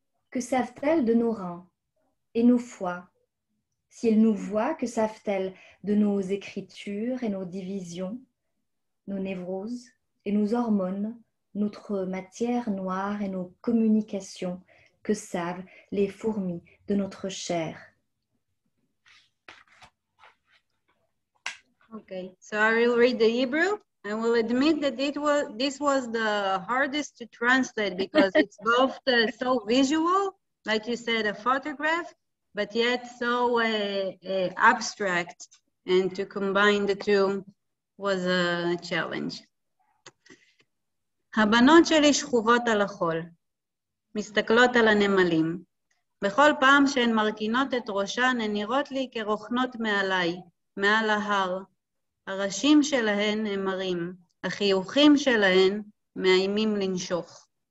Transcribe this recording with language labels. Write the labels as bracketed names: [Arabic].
[French] Que savent-elles de nos reins et nos foies? Si elles nous voient, que savent-elles de nos écritures et nos divisions, nos névroses et nos hormones, notre matière noire et nos communications? Que savent les fourmis de notre chair [English] Okay, so I will read the Hebrew. I will admit that this was the hardest to translate because it's both so visual, like you said, a photograph, but yet so abstract, and to combine the two was a challenge. [Hebrew] הבנות שלי שכובות על החול, מסתכלות על הנמלים. בכל פעם שהן מרכינות את ראשן, הן נראות לי כרוכנות מעליי, מעל ההר. הראשים שלהן הם מרים, החיוכים שלהן מאיימים לנשוך.